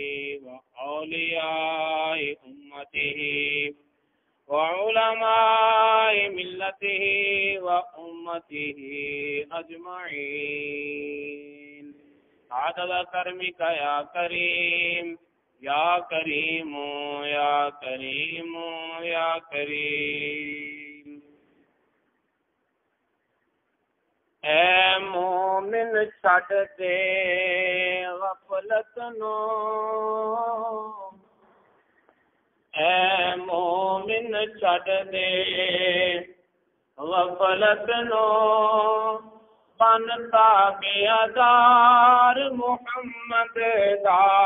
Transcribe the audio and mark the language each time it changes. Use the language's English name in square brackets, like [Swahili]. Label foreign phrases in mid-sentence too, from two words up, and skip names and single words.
[Arabic] وأولياء أمته وعلماء ملته وأمته أجمعين. عدد كرمك يا كريم يا كريم يا كريم يا كريم. [Punjabi] اے مومن چھڈ دے غفلت نو، اے مومن چھڈ دے غفلت نو، بن تابعدار محمد دا.